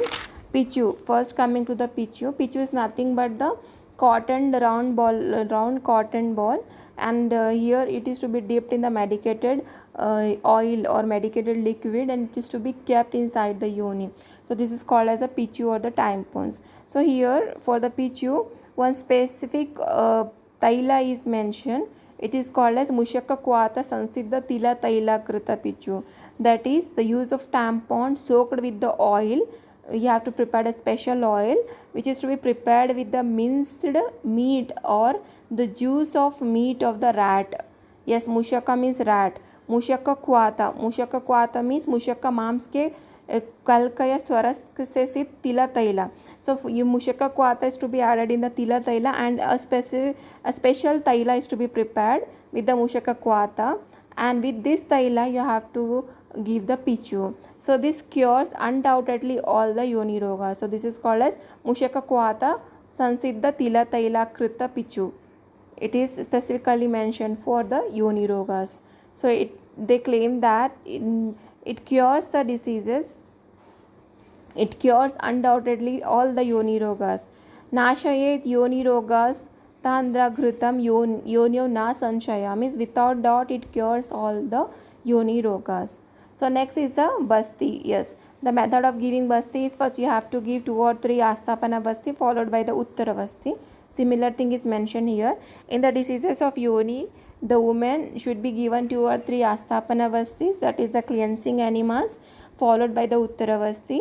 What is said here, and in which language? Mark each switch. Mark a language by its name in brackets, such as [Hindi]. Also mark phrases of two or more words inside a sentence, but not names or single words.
[English] Pichu, first coming to the Pichu is nothing but the cotton round cotton ball, and here it is to be dipped in the medicated oil or medicated liquid, and it is to be kept inside the yoni. So this is called as a pichu or the tampons. So here for the pichu, one specific taila is mentioned. It is called as [Sanskrit] mushaka kwata sansiddha tila taila krita pichu. [English] That is the use of tampon soaked with the oil. You have to prepare a special oil which is to be prepared with the minced meat or the juice of meat of the rat. Yes, mushaka means rat. [Hindi] मुशक क्वाता मीन्स मुशक मांस के कल्क या स्वरस से सिर्फ तिला तैला. [English] So you mushaka kwata is to be added in the tila taila, and a special taila is to be prepared with the mushaka kwata, and with this taila you have to give the pichu. So this cures undoubtedly all the yoni roga. So this is called as [Sanskrit] mushaka kwata sansiddha tila taila krita pichu. [English] It is specifically mentioned for the yoni rogas. So they claim that it cures the diseases. It cures undoubtedly all the yoni rogas. [Sanskrit] Nashayet yoni rogas tandra ghrutam yonyo na sanshaya, [English] means without doubt it cures all the yoni rogas. So next is the basti. Yes, the method of giving basti is, first you have to give 2 or 3 astapana basti followed by the uttara basti. Similar thing is mentioned here. In the diseases of yoni, the woman should be given 2 or 3 astapana bastis, that is the cleansing enemas, followed by the uttaravasti.